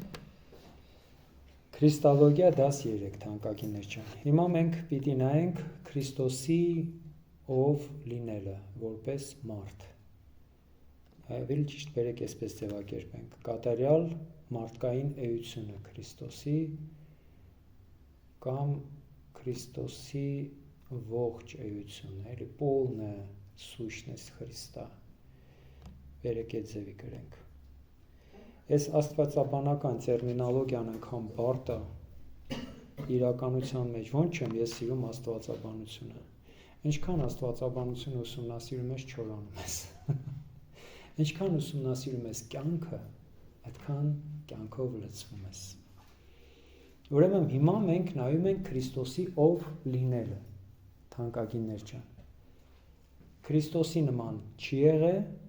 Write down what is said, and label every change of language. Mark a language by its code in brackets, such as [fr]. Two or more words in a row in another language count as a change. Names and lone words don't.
[hy] Քրիստալոգիա դաս 3 թանկագիններ ջան։ Հիմա մենք պիտի նայենք Քրիստոսի ով լինելը որպես մարդ։ Ավելի ճիշտ բերեք այսպես ձևակերպենք. կատարյալ մարդկային էությունը Քրիստոսի կամ Քրիստոսի ողջ էությունը, էլի [ru] полная сущность Христа։ [hy] Բերեք այդ ձևի գրենք։ Այս աստվածաբանական տերմինոլոգիան անգամ բարդ է իրականության մեջ, ոնց չեմ ես սիրում աստվածաբանությունը։ Ինչքան աստվածաբանությունը ուսումնասիրում ես, չորանում ես։ Ինչքան ուսումնասիրում ես կյանքը, այդքան կյանքով լցվում ես։ Ուրեմն հիմա մենք նայում ենք Քրիստոսի ով լինելը, թանկագիններ ջան։ Քրիստոսի նման չի եղել